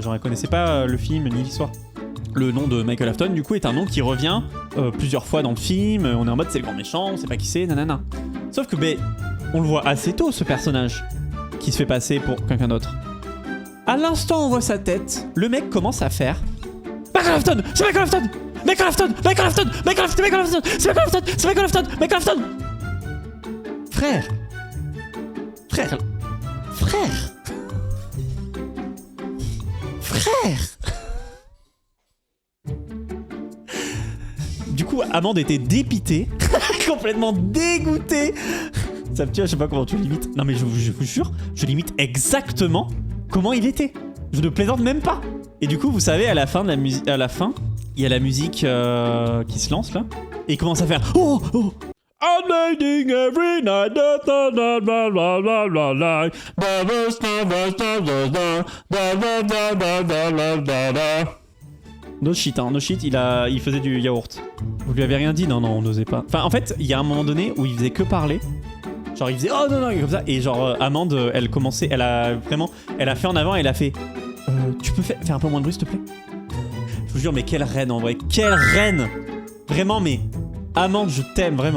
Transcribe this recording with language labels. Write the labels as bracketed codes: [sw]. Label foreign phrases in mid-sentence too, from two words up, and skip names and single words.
[fr] Genre elle connaissait pas le film ni l'histoire. Le nom de Michael Afton, du coup, est un nom qui revient plusieurs fois dans le film. On est en mode c'est le grand méchant, on sait pas qui c'est, nanana. Sauf que, on le voit assez tôt, ce personnage, qui se fait passer pour quelqu'un d'autre. À l'instant où on voit sa tête, le mec commence à faire Michael Afton, c'est Michael Afton, Michael Afton, Michael Afton, Michael Afton, Michael Afton, c'est Michael Afton, c'est Michael Afton, Michael Afton. Frère. Du coup, Amande était dépitée, complètement dégoûtée. Ça me tue, je sais pas comment tu limites. Non mais je vous jure, je limite exactement comment il était. Je ne plaisante même pas. Et du coup, vous savez, à la fin, il y a la musique qui se lance là. Et il commence à faire oh. [en] I'm waiting every night. No shit, hein, no shit, [fr] il faisait du yaourt. Vous lui avez rien dit? Non, on n'osait pas. Enfin, en fait, il y a un moment donné où il faisait que parler. Genre, il faisait oh non, comme ça. Et genre, Amande, elle a fait en avant et elle a fait tu peux faire un peu moins de bruit, s'il te plaît? Je vous jure, mais quelle reine en vrai, quelle reine! Vraiment, mais Amande, je t'aime vraiment.